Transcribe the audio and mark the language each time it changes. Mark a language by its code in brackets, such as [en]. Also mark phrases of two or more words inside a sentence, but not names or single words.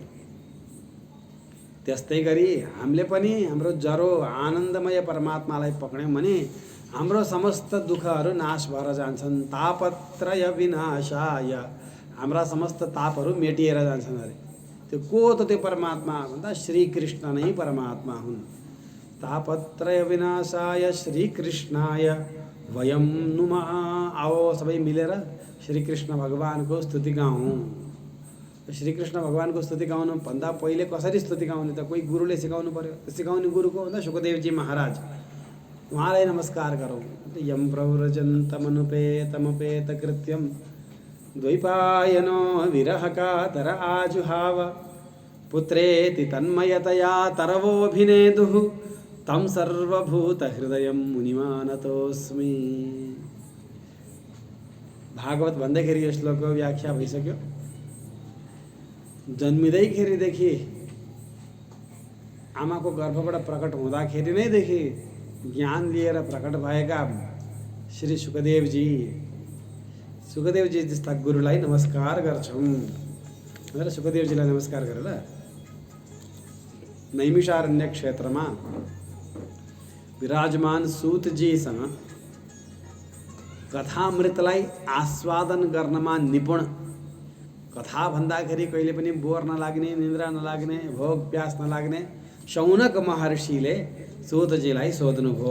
[ne] त्यस्तै गरी हामीले पनि हाम्रो जरो आनन्दमय परमात्मालाई पक्र्यौँ भने हाम्रो समस्त दुःखहरू नाश भएर जान्छन्। [sa] तापत्रय विनाशाय, [ne] हाम्रा समस्त तापहरू मेटिएर जान्छन् अरे। त्यो को त त्यो परमात्मा भन्दा श्रीकृष्ण नै परमात्मा हुन्। [sa] तापत्रय विनाशाय श्रीकृष्णाय वयम नुमः। [ne] आओ सबै मिलेर श्रीकृष्ण भगवानको स्तुति गाउँ। श्रीकृष्ण भगवानको स्तुति गाउनु भन्दा पहिले कसरी स्तुति गाउने त? कोही गुरुले सिकाउनु पर्यो। सिकाउने गुरुको भन्दा सुखदेवजी महाराज, उहाँलाई नमस्कार गरौँ। [sa] यम प्रव्रजन्तमनुपेतमपेत कृत्यम द्वैपायनो विरहकातर आजुहाव पुत्रेति तन्मयतया तरवोऽभिनेदुः तं सर्वभूतहृदयं मुनिमानतोऽस्मि। [ne] भागवत भन्दैखेरि यो श्लोकको व्याख्या भइसक्यो। जन्मिँदैखेरिदेखि आमाको गर्भबाट प्रकट हुँदाखेरि नैदेखि ज्ञान लिएर प्रकट भएका श्री सुखदेवजी जस्ता गुरुलाई नमस्कार गर्छौँ भनेर सुखदेवजीलाई नमस्कार गरेर नैमिषारण्य क्षेत्रमा विराजमान सूतजीसँग कथामृतलाई आस्वादन गर्नमा निपुण, कथा भन्दाखेरि कहिले पनि बोर नलाग्ने, निन्द्रा नलाग्ने, भोग प्यास नलाग्ने शौनक महर्षिले सूतजीलाई सोध्नुभयो।